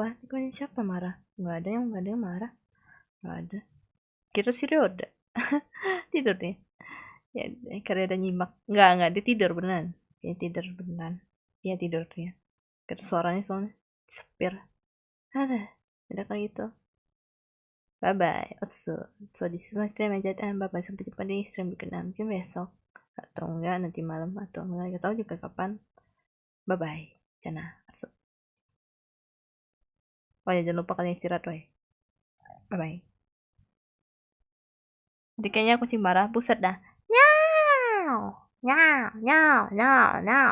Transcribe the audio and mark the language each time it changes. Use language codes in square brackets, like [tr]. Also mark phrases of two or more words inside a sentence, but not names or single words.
[id] Neko yang siapa marah? Nggak ada yang marah. Nggak ada. Kira si Roda. Tidur nih. Ya, karena ada nyimak. Nggak, dia tidur beneran. Dia tidur beneran. Dia tidur dia. Karena suaranya soalnya sepir. Udah kayak gitu. [en] Bye bye. So this is my stream aja. Bye bye. [id] Sampai jumpa di stream berikutnya. Mungkin besok atau enggak nanti malam atau enggak tahu juga kapan. [en] Bye bye. Cana. [id] Oh ya jangan lupa kalian istirahat woy. [en] Bye bye. [id] Jadi kayaknya kucing marah. Buset dah. Nyau. Nyau. Nyau. Nyau. Nyau.